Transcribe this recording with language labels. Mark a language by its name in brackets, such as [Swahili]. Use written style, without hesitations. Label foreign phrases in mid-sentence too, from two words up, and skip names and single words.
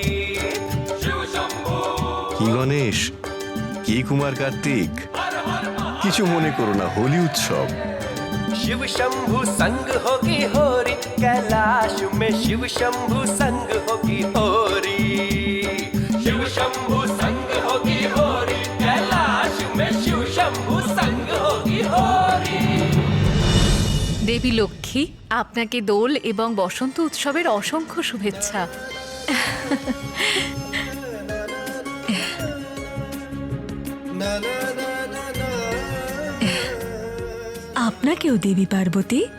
[Bangla] কি গণেশ, কি কুমার কার্তিক, কিছু মনে করো না, হোলি উৎসব। [Hindi] शिव शंभु संग होगी होरी, कैलाश में शिव शंभु संग होगी होरी। शिव शंभु संग होगी होरी, कैलाश में शिव शंभु संग होगी होरी। [Bangla] দেবী লক্ষ্মী, আপনাকে দোল এবং বসন্ত উৎসবের অসংখ্য শুভেচ্ছা। আপনাকেও দেবী পার্বতী।